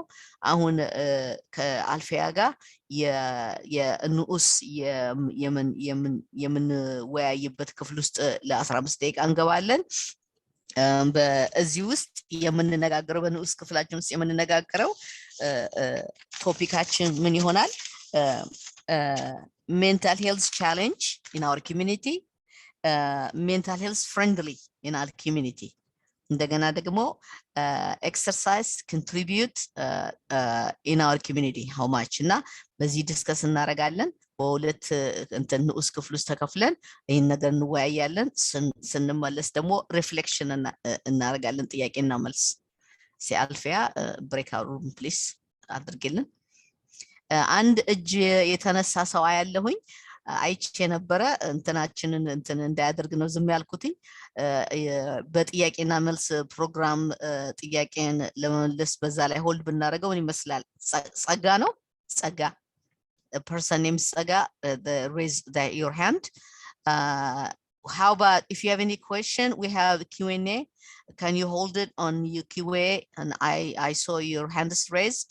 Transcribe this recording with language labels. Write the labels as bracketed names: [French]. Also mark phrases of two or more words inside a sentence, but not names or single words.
[Amharic] አሁን ከአልፊያ ጋር የንዑስ የምንወያይበት ክፍል ውስጥ ለ15 ደቂቃ እንገባለን። በዚህ ውስጥ የምንነጋገረው በንዑስ ክፍላችን ውስጥ የምንነጋገረው ቶፒካችን ምን ይሆናል? [English] mental health challenge in our community, mental health friendly in our community. [Amharic] እንደገና ደግሞ [English] exercise contribute in our community how much [Amharic] እና በዚህ ዲስከስ እናደርጋለን። በሁለት እንትን ንዑስ ክፍል ውስጥ ተከፍለን ይህን ነገር እንወያያለን። ስንመለስ ደግሞ ሪፍሌክሽን እናደርጋለን፣ ጥያቄና መልስ። ሲአልፊያ [English] break room please [Amharic] አድርግልን። አንድ እጅ የተነሳ ሰው አያለሁኝ አይቼ ነበረ። እንትናችንን እንትን እንዳያደርግ ነው ዝም ያልኩትኝ። በጥያቄና መልስ ፕሮግራም ጥያቄን ለመመለስ በዛ ላይ ሆልድ ብናደርገው ምን ይመስላል? [English] ጸጋ ነው ጸጋ person named Saga, raise your hand. How about if you have any question, we have Q&A. Can you hold it on your Q&A? And I saw your hand is raised.